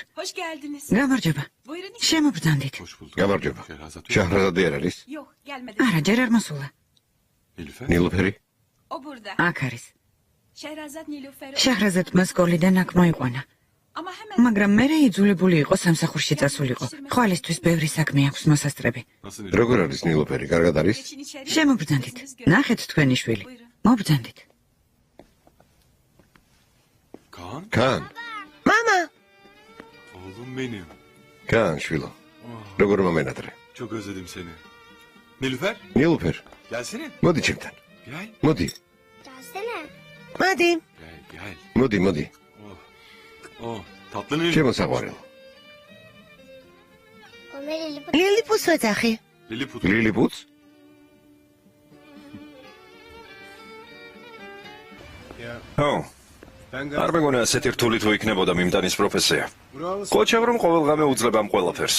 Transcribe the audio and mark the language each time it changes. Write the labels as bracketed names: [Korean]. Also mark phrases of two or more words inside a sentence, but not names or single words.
[Turkish] Hoş geldiniz. [Georgian] გამარჯობა. Buyurun. შემობრძანდით. [Turkish] Hoş bulduk. [Georgian] გამარჯობა. [Turkish] Şehrazat yok. [Georgian] შაჰრაზადი არ არის? [Turkish] Yok gelmedi. [Georgian] არა, ჯერ არ მოსულა. Nilüfer. ნილუფერი? [Turkish] O burada. [Georgian] აქ არის. Şehrazat Nilüfer. შაჰრაზადმა სკოლიდან აქ მოიყვანა. [Turkish] Ama hemen [Georgian] მაგრამ მე იძულებული იყო სამსახურში წასულიყო. ხვალისთვის ბევრი საქმე აქვს მოსასწრები. [Turkish] Nasıl Nilüfer? [Georgian] როგორ არის ნილუფერი? კარგად არის? [Turkish] geçin içeri. [Georgian] შემობრძანდით. ნახეთ თქვენი შვილი. მობრძანდით. Kaan. კან, მამა, [Turkish] Oğlum benim. [Georgian] კან შვილო. როგორ მომენატრე? [Turkish] Çok özledim seni. Nilüfer. [Georgian] ნილუფერ, Gelsene. მოდი ჩემთან. Gel. მოდი. Gelsene. მადი. Gel. მოდი, მოდი. [Turkish] Oh, tatlı Nilüfer. [Georgian] შემოსაყვარელო. ლილიპუტს ვეძახი. Lilliput. ლილიპუტს? ო, არ მეგონა ასეთი რთული თუ იქნებოდა მიმტანის პროფესია. ყოჩევ რომ ყოველღამე უძლებ ამ ყველაფერს.